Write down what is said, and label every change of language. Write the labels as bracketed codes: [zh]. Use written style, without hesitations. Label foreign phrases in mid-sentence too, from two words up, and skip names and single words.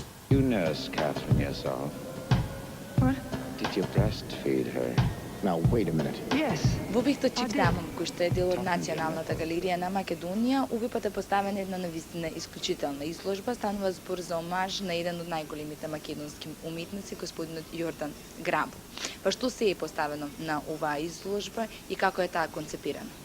[en] You nurse Catherine yourself. What? Did you breastfeed her? Now, wait a minute. Yes. [mk] Во објектот Чифтамон, кој што е дел од Националната галерија на Македонија, овој пат е поставена една навистина исклучителна изложба. Станува збор за омаж на еден од најголемите македонски уметници, господинот Јордан Грабул. Па што се е поставено на оваа изложба и како е таа концепирана?